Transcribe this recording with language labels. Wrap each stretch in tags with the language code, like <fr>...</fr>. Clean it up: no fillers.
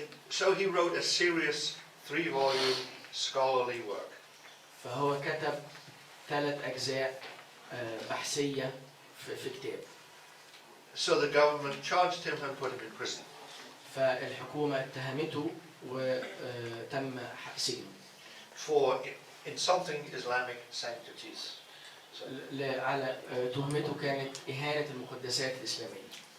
<en>So he wrote a serious 3-volume scholarly work.</en> <ar>فهو كتب 3 أجزاء بحثية في كتاب.</ar> <en>So the government charged him and put him in prison.</en> <ar>فالحكومة اتهمته وتم سجنه.</ar> <en>For insulting Islamic sanctities.</en> <ar>على تهمته كانت إهانة المقدسات الإسلامية.</ar>